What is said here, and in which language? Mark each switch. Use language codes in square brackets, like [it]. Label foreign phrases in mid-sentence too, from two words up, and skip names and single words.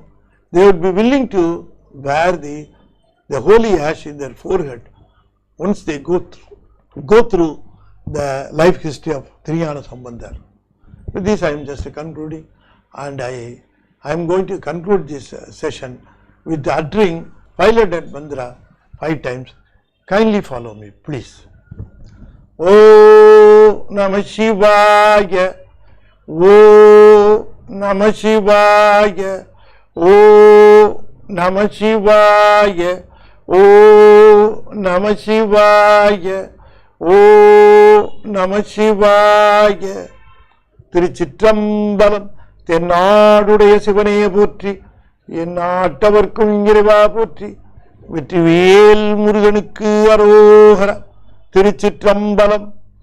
[en] They will be willing to wear the holy ash in their forehead once they go through the life history of Triyana Sambandhar. With this I am just concluding, and I am going to conclude this session with uttering piloted mantra 5 times. Kindly follow me, please. [sa] ओ नमः शिवाय, ओ नमः शिवाय, ओ नमः शिवाय, ओ नमः शिवाय, ओ नमः शिवाय. [ta] திருச்சிற்றம்பலம். தென்னாடுடைய சிவனைய போற்றி, என் நாட்டவர்க்கும் இறைவா போற்றி, வெற்றிவேல் முருகனுக்கு அரோகரா. திருச்சிற்றம்பலம்.